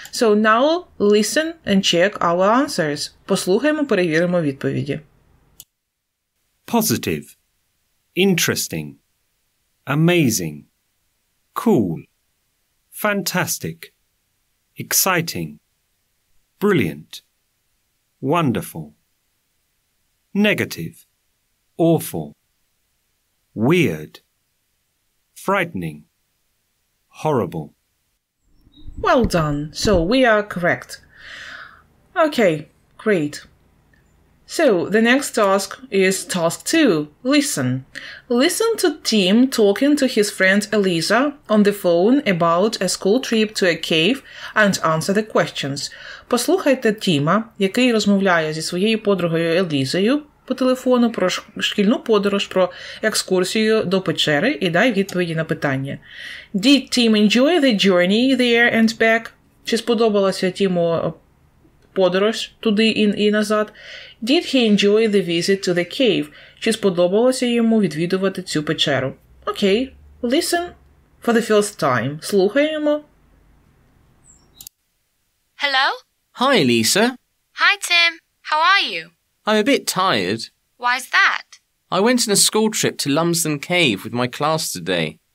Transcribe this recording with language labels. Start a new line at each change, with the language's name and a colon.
English: So now listen and check our answers.
Ukrainian: Послухаємо, перевіримо відповіді.
English: Positive, interesting, amazing, cool, fantastic, exciting, brilliant, wonderful. Negative, awful, weird, frightening, horrible. Well done. So we are correct. Okay, great. So the next task is task 2. Listen. Listen to Tim talking to his friend Elisa on the phone about a school trip to a cave and answer the questions.
Ukrainian: Послухайте Тіма, який розмовляє зі своєю подругою Елізою по телефону про шкільну подорож, про екскурсію до печери і дай відповіді на питання.
English: Did Tim enjoy the journey there and back?
Ukrainian: Чи сподобалася Тіму подорож туди і назад?
English: Did he enjoy the visit to the cave?
Ukrainian: Чи сподобалося йому відвідувати цю печеру?
English: Окей, listen for the first time.
Ukrainian: Слухаємо.
English: Hello? Hi, Lisa. Hi, Tim. How are you? I'm a bit tired. Why's that? I went on a school trip to Lumsden Cave with my class today.